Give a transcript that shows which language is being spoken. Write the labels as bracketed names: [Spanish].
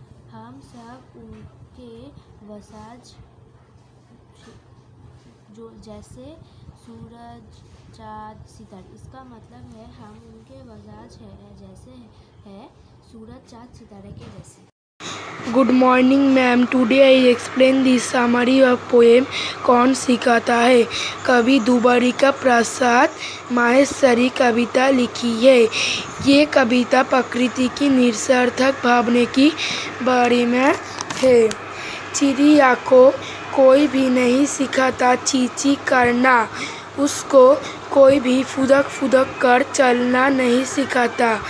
[Hindi] हम सब उनके वसाज जो जैसे सूरज, चाँद, सितारे। इसका मतलब है हम उनके वसाज है जैसे है सूरज, चाँद, सितारे के जैसे। [English] Good morning ma'am. Today I explain the summary of poem कौन सिखाता है। [Hindi] कवि द्वारिका प्रसाद माहेश्वरी कविता लिखी है। ये कविता प्रकृति की निरर्थक भावना की बारे में है। चिड़िया को कोई भी नहीं सिखाता चींची करना, उसको कोई भी फुदक फुदक कर चलना नहीं सिखाता।